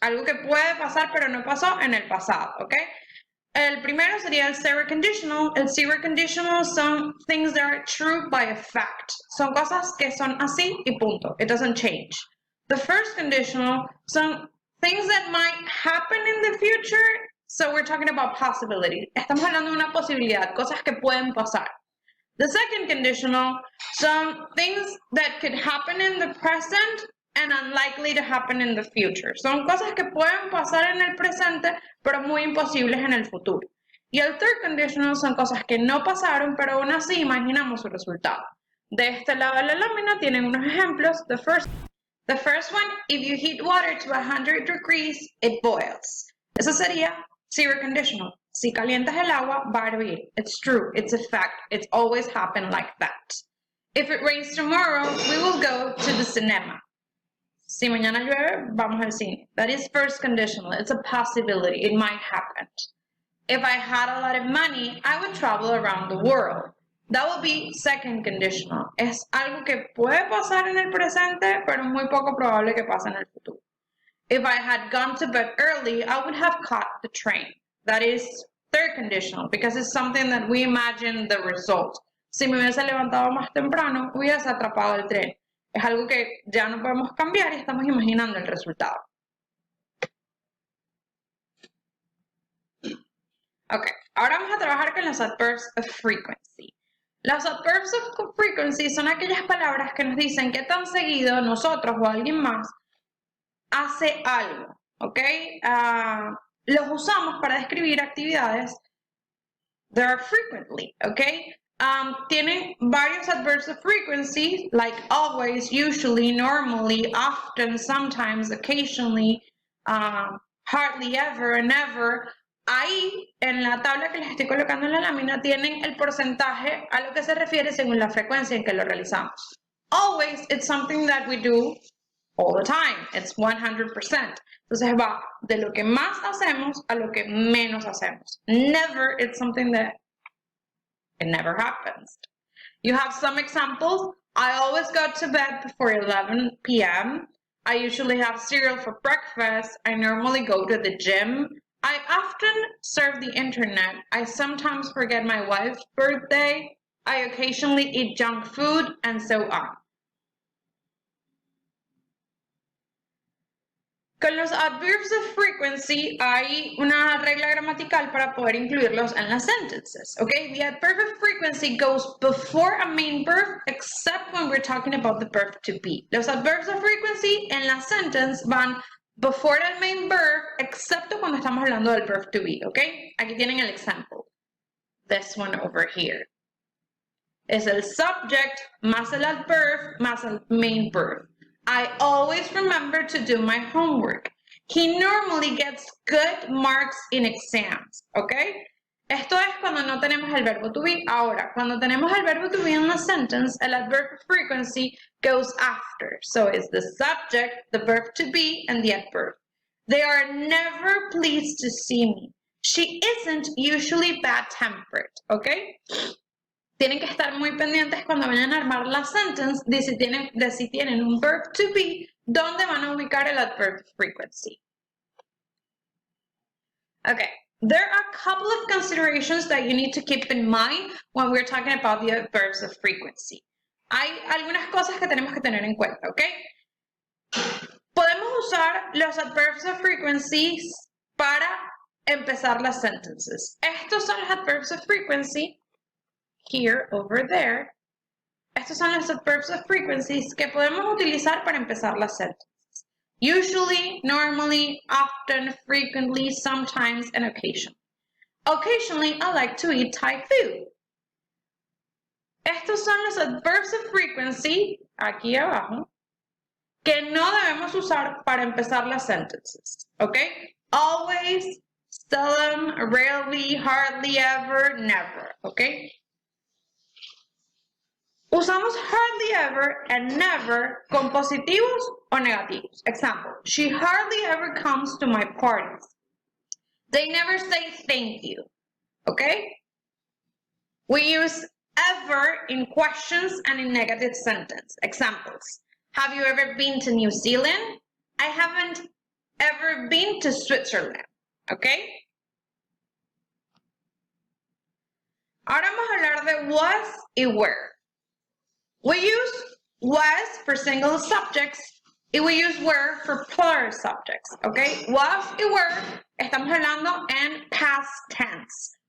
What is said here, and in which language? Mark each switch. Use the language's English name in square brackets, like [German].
[Spanish] Algo que puede pasar pero no pasó en el pasado, okay? El primero sería el zero conditional. El zero conditional son [English] things that are true by a fact. [Spanish] Son cosas que son así y punto. [English] It doesn't change. The first conditional [Spanish] son [English] things that might happen in the future. So we're talking about possibilities. [Spanish] Estamos hablando de una posibilidad, cosas que pueden pasar. [English] The second conditional [Spanish] son [English] things that could happen in the present and unlikely to happen in the future. [Spanish] Son cosas que pueden pasar en el presente, pero muy imposibles en el futuro. Y el third conditional son cosas que no pasaron, pero aún así imaginamos su resultado. De este lado de la lámina tienen unos ejemplos. [English] The first one, if you heat water to 100 degrees, it boils. [Spanish] Eso sería zero conditional. Si calientas el agua, va a hervir. [English] It's true. It's a fact. It's always happened like that. If it rains tomorrow, we will go to the cinema. [Spanish] Si mañana llueve, vamos al cine. [English] That is first conditional. It's a possibility. It might happen. If I had a lot of money, I would travel around the world. That would be second conditional. [Spanish] Es algo que puede pasar en el presente, pero es muy poco probable que pase en el futuro. [English] If I had gone to bed early, I would have caught the train. That is third conditional, because it's something that we imagine the result. [Spanish] Si me hubiese levantado más temprano, hubiese atrapado el tren. Es algo que ya no podemos cambiar y estamos imaginando el resultado. Ok, ahora vamos a trabajar con los adverbs of frequency. Los adverbs of frequency son aquellas palabras que nos dicen qué tan seguido nosotros o alguien más hace algo, ¿ok? Los usamos para describir actividades [English] that are frequently, [Spanish] ¿ok? Tienen varios [English] adverbs of frequency, like always, usually, normally, often, sometimes, occasionally, hardly ever, never. [Spanish] Ahí, en la tabla que les estoy colocando en la lámina, tienen el porcentaje a lo que se refiere según la frecuencia en que lo realizamos. [English] Always, it's something that we do all the time. It's 100%. [Spanish] Entonces va de lo que más hacemos a lo que menos hacemos. [English] Never, it's something that it never happens. You have some examples. I always go to bed before 11 p.m. I usually have cereal for breakfast. I normally go to the gym. I often surf the internet. I sometimes forget my wife's birthday. I occasionally eat junk food, and so on. [Spanish] Con los adverbs of frequency hay una regla gramatical para poder incluirlos en las sentences, [English] okay? The adverb of frequency goes before a main verb except when we're talking about the verb to be. [Spanish] Los adverbs of frequency en la sentence van before el main verb excepto cuando estamos hablando del verb to be, okay? Aquí tienen el example. [English] This one over here. [Spanish] Es el subject más el adverb más el main verb. [English] I always remember to do my homework. He normally gets good marks in exams, okay? [Spanish] Esto es cuando no tenemos el verbo to be. Ahora, cuando tenemos el verbo to be [English] in the sentence, [Spanish] el adverb of frequency [English] goes after. So it's the subject, the verb to be, and the adverb. They are never pleased to see me. She isn't usually bad-tempered, okay? [Spanish] Tienen que estar muy pendientes cuando vayan a armar la sentence de si tienen un verb to be, dónde van a ubicar el adverb of frequency. [English] Okay, there are a couple of considerations that you need to keep in mind when we're talking about the adverbs of frequency. [Spanish] Hay algunas cosas que tenemos que tener en cuenta, ¿ok? Podemos usar los adverbs of frequency para empezar las sentences. Estos son los adverbs of frequency. [English] Here, over there. [Spanish] Estos son los adverbs of frequencies que podemos utilizar para empezar las sentences. [English] Usually, normally, often, frequently, sometimes, and occasionally. Occasionally, I like to eat Thai food. [Spanish] Estos son los adverbs of frequency, aquí abajo, que no debemos usar para empezar las sentences. ¿Ok? [English] Always, seldom, rarely, hardly ever, never. ¿Ok? [Spanish] Usamos hardly ever and never con positivos o negativos. [English] Example, she hardly ever comes to my parties. They never say thank you. Okay? We use ever in questions and in negative sentence. Examples, have you ever been to New Zealand? I haven't ever been to Switzerland. Okay? [Spanish] Ahora vamos a hablar de was y were. [English] We use was for single subjects [Spanish] y [English] we use were for plural subjects, okay? [Spanish] Was y were, estamos hablando en past tense.